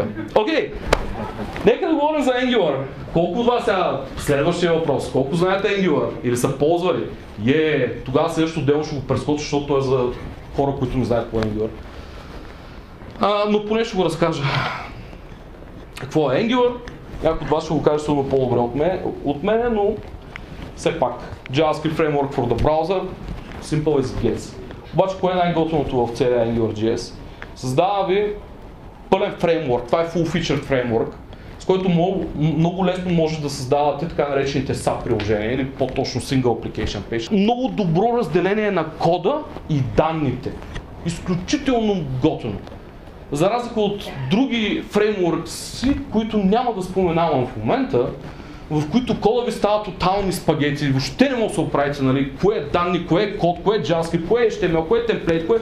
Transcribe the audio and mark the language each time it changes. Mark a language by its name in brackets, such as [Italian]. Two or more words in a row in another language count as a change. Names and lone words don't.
[Bulgarian] Окей, нека да говорим за Angular. Колко от вас сега, следващия въпрос, колко знаете Angular или са ползвали? Тогава следващото дело ще го прескоча, защото той е за хора, които не знаят по Angular. Но поне ще го разкажа. Какво е Angular? Някой от вас ще го каже сигурно по-добре от мен, но все пак. [English] JavaScript Framework for the Browser, Simple as it gets. [Bulgarian] Обаче, кое е най-готвеното в целия AngularJS? Създава ви пълен фреймворк, това е full-featured фреймворк, с който много лесно може да създавате така наречените SAP приложения или по-точно [English] Single Application Page. [Bulgarian] Много добро разделение на кода и данните. Изключително готино. За разлика от други фреймворкси, които няма да споменавам в момента, в които кода ви става тотални спагети, въобще не може да се оправите, нали, кое е данни, кое е код, кое е JavaScript, кое е HTML, кое е темплейт, кое е...